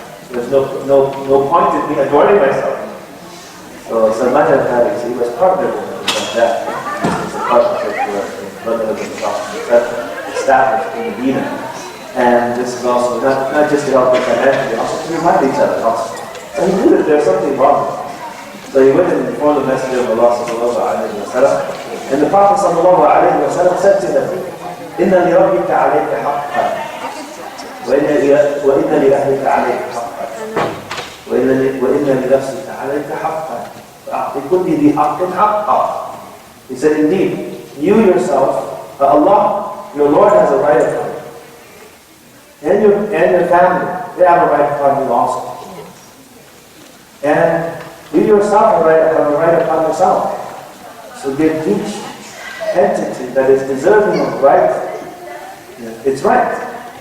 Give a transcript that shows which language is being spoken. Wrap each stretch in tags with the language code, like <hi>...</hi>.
<en>There's no point in me adorning myself. So Salman al-Farisi, he was partnered with that. This was a partnership where the brotherhood of the Prophet established in Medina. And this is also not just to help us financially, also to remind each other also. So he knew that there's something wrong. So he went and informed the Messenger of Allah ﷺ, and the Prophet ﷺ said to them,</en> <ar>إِنَّ لِرَبِّكَ عَلَيْكَ حَقًّا وَإِنَّ لِأَهْلِكَ عَلَيْكَ حَقًّا وَإِنَّ لِنَفْسِكَ عَلَيْكَ حَقًّا فَأَعْطِ كُلِّ ذِي حَقٍّ حَقًّا.</ar> <en>He said, indeed, you yourself, Allah, your Lord has a right upon you. And your family, they have a right upon you also. And you yourself have a right upon yourself. So give each entity that is deserving of right, its right.</en>